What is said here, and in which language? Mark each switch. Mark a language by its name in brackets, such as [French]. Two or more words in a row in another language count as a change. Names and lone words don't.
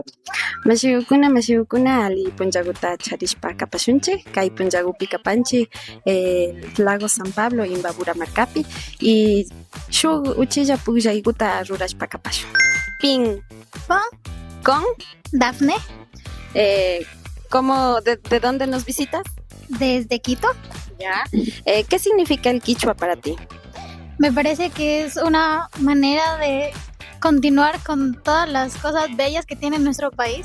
[Quechua] Mashigukuna ali punllaguta charishpa kapashunchik kay punllagupi kapanchik Lago San Pablo Imbabura markapi y shuk uchilla pukllaykuta rurashpa kapashun. Pin [Spanish] Con con Dafne, de dónde nos visitas? desde Quito. Ya. ¿Qué significa el quichua para ti? Me parece que es una manera de continuar con todas las cosas bellas que tiene nuestro país.